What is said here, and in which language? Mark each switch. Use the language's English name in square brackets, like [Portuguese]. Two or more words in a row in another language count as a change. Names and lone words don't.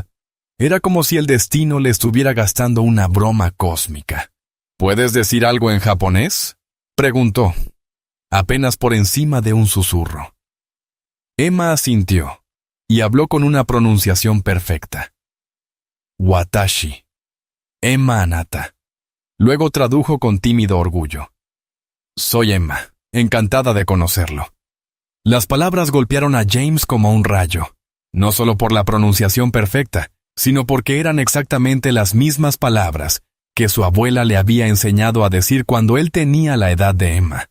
[Spanish] Era como si el destino le estuviera gastando una broma cósmica. «¿Puedes decir algo en japonés?», preguntó, apenas por encima de un susurro. Emma asintió y habló con una pronunciación perfecta. [Japanese] «私。エマ あなた». [Spanish] Luego tradujo con tímido orgullo. «Soy Emma, encantada de conocerlo». Las palabras golpearon a James como un rayo, no solo por la pronunciación perfecta, sino porque eran exactamente las mismas palabras que su abuela le había enseñado a decir cuando él tenía la edad de Emma.